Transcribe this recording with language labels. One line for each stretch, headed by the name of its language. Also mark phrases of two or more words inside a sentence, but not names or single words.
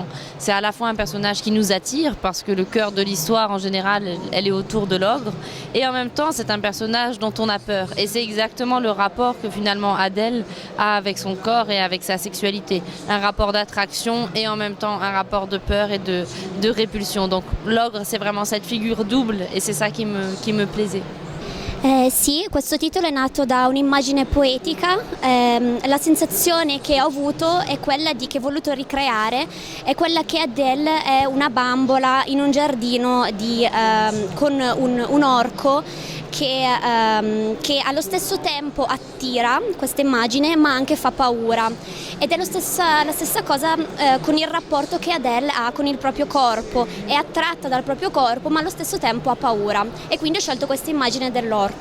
French: C'est à la fois un personnage qui nous attire, parce que le cœur de l'histoire, en général, elle est autour de l'ogre, et en même temps, c'est un personnage dont on a peur. Et c'est exactement le rapport que, finalement, Adèle a avec son corps et avec sa sexualité. Un rapport d'attraction et en même temps un rapport de peur et de répulsion. Donc l'ogre, c'est vraiment cette figure double et c'est ça qui me plaisait.
Italian: Sì, questo titolo è nato da un'immagine poetica, la sensazione che ho avuto è quella che ho voluto ricreare, è quella che Adèle è una bambola in un giardino con un orco che allo stesso tempo attira questa immagine ma anche fa paura ed è la stessa cosa con il rapporto che Adèle ha con il proprio corpo, è attratta dal proprio corpo ma allo stesso tempo ha paura e quindi ho scelto questa immagine dell'orco.